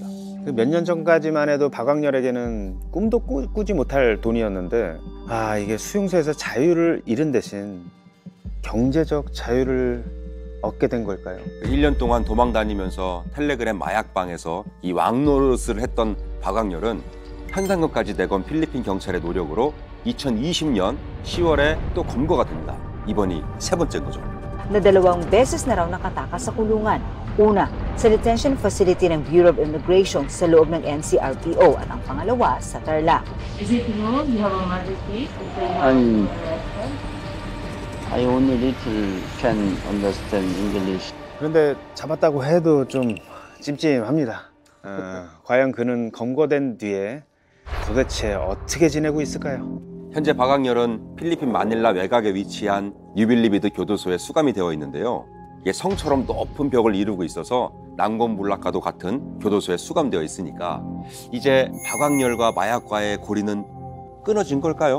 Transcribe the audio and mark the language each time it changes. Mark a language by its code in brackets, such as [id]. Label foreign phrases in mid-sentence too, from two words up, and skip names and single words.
[ko] 몇 년 전까지만 해도 박광렬에게는 꿈도 꾸지 못할 돈이었는데 이게 수용소에서 자유를 잃은 대신 경제적 자유를 얻게 된 걸까요? 1년 동안 도망 다니면서 텔레그램 마약방에서 이 왕노릇을 했던 박광렬은 현상금까지 내건 필리핀 경찰의 노력으로 2020년 10월에 또 검거가 됩니다. 이번이 세 번째인 거죠. [tl] Na 2 beses na raw nakatakas sa kulungan. Una, sa detention facility ng Bureau of Immigration sa loob ng NCRPO at ang pangalawa sa Tarlac. [en] Is it true you have a mother case? I only little can understand English. [ko] 그런데 잡았다고 해도 좀 찜찜합니다. 과연 그는 검거된 뒤에 도대체 어떻게 지내고 있을까요? 현재 박광렬은 필리핀 마닐라 외곽에 위치한 뉴빌리비드 교도소에 수감이 되어 있는데요. 이게 성처럼 높은 벽을 이루고 있어서 난공불락과도 같은 교도소에 수감되어 있으니까 이제 박광렬과 마약과의 고리는 끊어진 걸까요?